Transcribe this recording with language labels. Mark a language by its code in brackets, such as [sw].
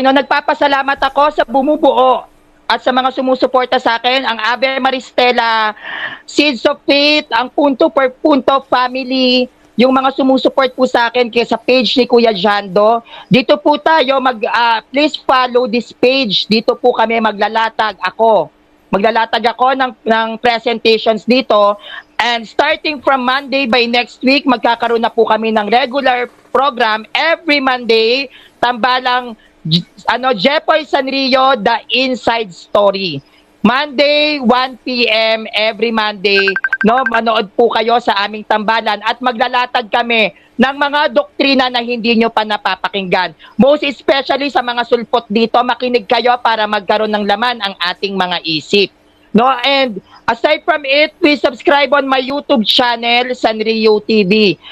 [tl] No, nagpapasalamat ako sa bumubuo at sa mga sumusuporta sa akin, ang Ave Maristela Seeds of Faith, ang Punto per Punto Family, yung mga sumusuport po sa akin kaya sa page ni Kuya Jando. Dito po tayo, [en] please follow this page. [tl] Dito po kami maglalatag ako. Maglalatag ako ng presentations dito. [en] And starting from Monday by next week, [tl] magkakaroon na po kami ng [en] regular program every Monday. Tambalang Jepoy Sanrio, The Inside Story. Monday, 1 p.m. every Monday, [tl] no, manood po kayo sa aming tambalan at maglalatag kami ng mga doktrina na hindi nyo pa napapakinggan. [en] Most especially [tl] sa mga sulpot dito, makinig kayo para magkaroon ng laman ang ating mga isip. [en] No, and aside from it, please subscribe on my YouTube channel, Sanrio TV.